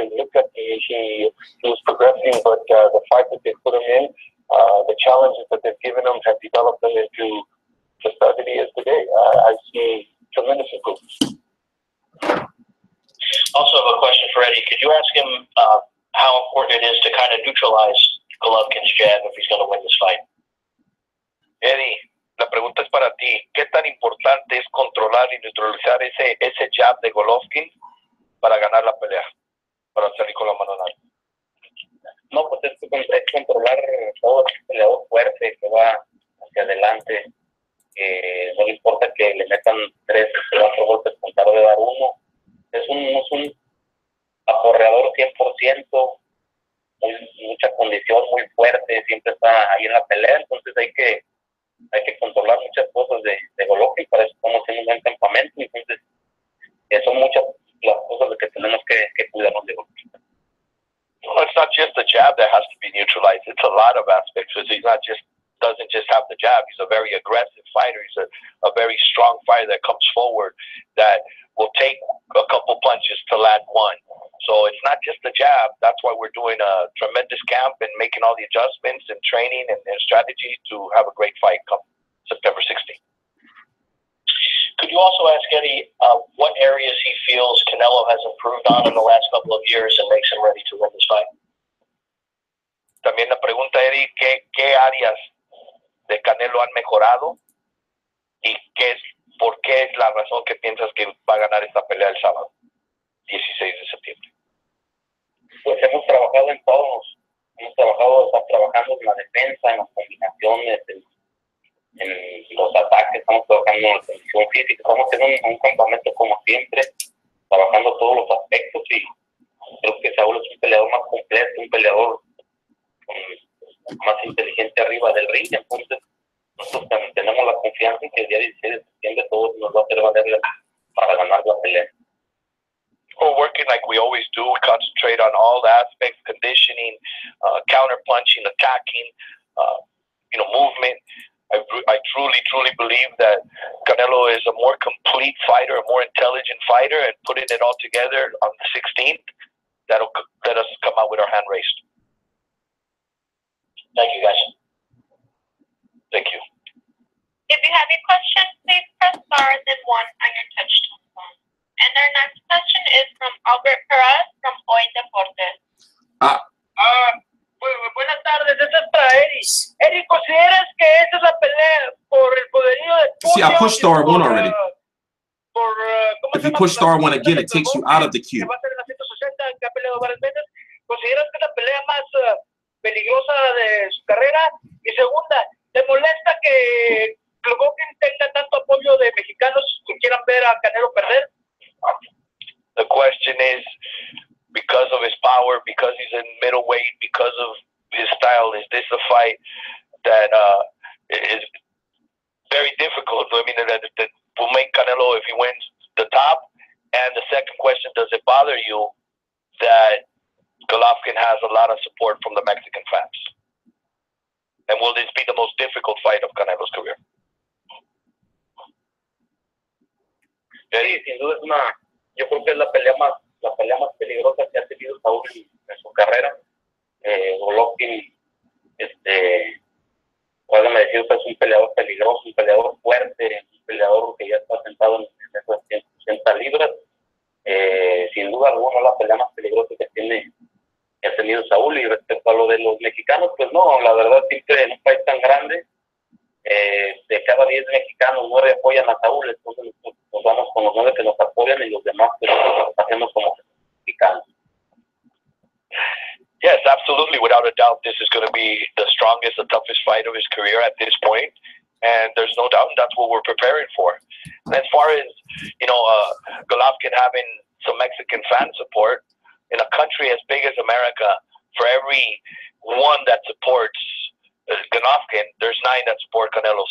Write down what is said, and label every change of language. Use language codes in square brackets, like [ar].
[en] He looked like he was progressing, but the fight that they put him in, the challenges that they've given him have developed him into the star that he is today. I see tremendous improvement. Also have a question for Eddie. Could you ask him how important it is to kind of neutralize Golovkin's jab if he's going to win this fight? [es] Eddie, la pregunta es para ti. ¿Qué tan importante es controlar y neutralizar ese jab de Golovkin para ganar la pelea? Para salir con la mano en alto. No, pues es controlar todo el peleador fuerte que va hacia adelante. No le importa que le metan 3 o 4 golpes con tal de dar uno. Es un aporreador 100%, mucha condición, muy fuerte, siempre está ahí en la pelea, entonces hay que controlar muchas cosas de Golovkin, para eso estamos haciendo un buen campamento, entonces son muchas las cosas que tenemos que cuidarnos de Golovkin. [en] Well, it's not just the jab that has to be neutralized, it's a lot of aspects, because he doesn't just have the jab, he's a very aggressive fighter, he's a very strong fighter that comes forward, that will take a couple punches to land one. So it's not just the jab. That's why we're doing a tremendous camp and making all the adjustments and training and strategy to have a great fight come September 16th. Could you also ask Eddie what areas he feels Canelo has improved on in the last couple of years and makes him ready to win this fight? [es] También la pregunta, Eddie, ¿qué áreas de Canelo han mejorado y por qué es la razón que piensas que va a ganar esta pelea el sábado, 16 de septiembre? Pues hemos trabajado en todos. Estamos trabajando en la defensa, en las combinaciones, en los ataques, estamos trabajando en la condición física, estamos haciendo un campamento como siempre, trabajando todos los aspectos, y creo que Saúl es un peleador más completo, un peleador más inteligente arriba del ring, entonces nosotros también tenemos la confianza en que el día 16 de septiembre todo nos va a hacer valer para ganar la pelea. [en] We're working like we always do. We concentrate on all the aspects: conditioning, counter punching, attacking, movement. I truly believe that Canelo is a more complete fighter, a more intelligent fighter, and putting it all together on the 16th, that'll let us come out with our hand raised. Thank you, guys. Thank you. If you have a question, please press star then 1 on your touch tone phone. And our next question is from Albert Perez from Hoy Deportes. [es] Buenas tardes, esa es para Eddie. Eddie, ¿consideras que esa es la pelea por el poderío de puño? [en] See, I pushed star 1 already. If you push star 1 again, it takes you out of the queue. [es] ¿Consideras que es la pelea más peligrosa de su carrera? Y segunda, ¿te molesta que Golovkin tenga tanto apoyo de mexicanos que quieran ver a Canelo perder? [en] The question is, because of his power, because he's in middleweight, because of his style, is this a fight that is very difficult? I mean, that will make Canelo, if he wins, the top. And the second question, does it bother you that Golovkin has a lot of support from the Mexican fans? And will this be the most difficult fight of Canelo's career? [es] Sí, sin duda yo creo que es la pelea más peligrosa que ha tenido Saúl en su carrera. Golovkin, podemos decir que es un peleador peligroso, un peleador fuerte, un peleador que ya está sentado en esas 160 libras. Sin duda alguna la pelea más peligrosa que ha tenido Saúl. Y respecto a lo de los mexicanos, pues no, la verdad siempre en un país tan grande, de cada 10 mexicanos, 9 apoyan a Saúl, entonces nos vamos con los 9 que nos apoyan y los demás pues hacemos como mexicanos. [en] Yes, absolutely. Without a doubt, this is going to be the strongest, the toughest fight of his career at this point. And there's no doubt that's what we're preparing for. And as far as, Golovkin having some Mexican fan support, in a country as big as America, for every one that supports Golovkin, there's 9 that support Canelo.